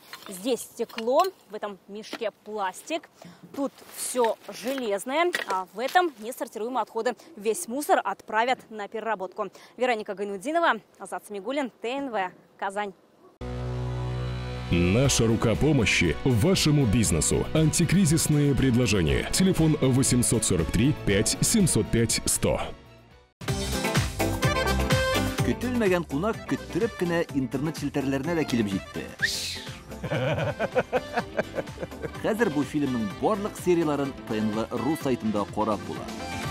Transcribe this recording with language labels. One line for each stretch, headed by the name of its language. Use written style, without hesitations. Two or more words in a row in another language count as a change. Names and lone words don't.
Russian: Здесь стекло, в этом мешке пластик, тут все железное. А в этом несортируемые отходы. Весь мусор отправят на переработку. Вероника Гайнудинова, Азат Самигуллин, ТНВ, Казань. Наша рука помощи вашему бизнесу. Антикризисные предложения. Телефон 843 5 705 100.
Tatar: Көтелмәгән кунак көттөреп кенә интернет челтәрләренә дә килеп җитте. Хәзер бу фильмның барлык серияларын ТНВ.ру сайтында карап була.